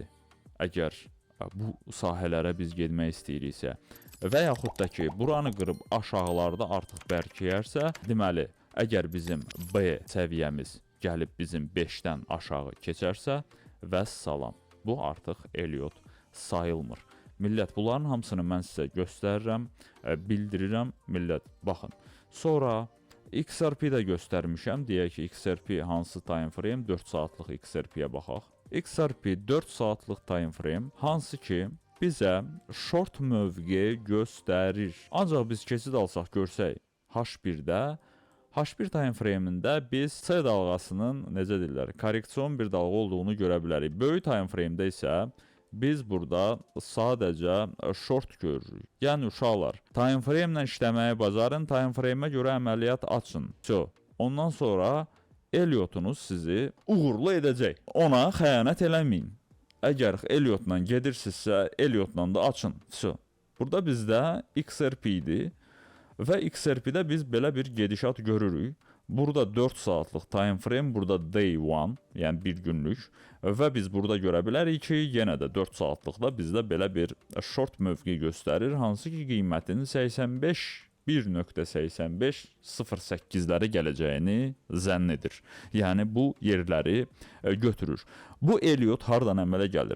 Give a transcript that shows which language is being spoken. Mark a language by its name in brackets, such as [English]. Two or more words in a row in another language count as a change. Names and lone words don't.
[Azerbaijani] Əgər bu sahələrə biz getmək istəyiriksə və yaxud da ki, buranı qırıb aşağılarda artıq bərkiyərsə, deməli, əgər bizim B səviyyəmiz gəlib bizim 5-dən aşağı keçərsə, vəssalam, bu artıq Elliot sayılmır. Millət, bunların hamısını mən sizə göstərirəm, bildirirəm. Millət, baxın. Sonra XRP-də göstərmişəm. Deyək ki, XRP hansı [English] time frame? [Azerbaijani] 4 saatlıq XRP-yə baxaq. XRP 4 saatlıq [English] time frame [Azerbaijani] hansı ki, bizə short mövqe göstərir. Ancaq biz keçid alsaq görsək H1-də, H1 [English] time frame- [Azerbaijani] ində biz C dalğasının, necə deyirlər, korreksiyon bir dalğa olduğunu görə bilərik. Böyük [English] time frame- [Azerbaijani] də isə biz burada sadəcə short görürük. Yəni uşaqlar, [English] time frame [Azerbaijani] ilə işləməyi bacarın, [English] time frame- [Azerbaijani] ə görə əməliyyat açın. Ondan sonra Elliot'unuz sizi uğurlu edəcək. Ona xəyanət eləməyin. Əgər Elliot'la gedirsinizsə, Elliot'la da açın. Burada bizdə XRP-dir və XRP-də biz belə bir gedişat görürük. Burada 4 saatlıq [English] time frame, [Azerbaijani] burada day 1, yəni bir günlük və biz burada görə bilərik ki, yenə də 4 saatlıqda bizdə belə bir short mövqe göstərir, hansı ki qiymətin 1.85-08-lərə gələcəyini zənn edir. Yəni bu yerləri götürür. Bu Elliot hardan əmələ gəlir?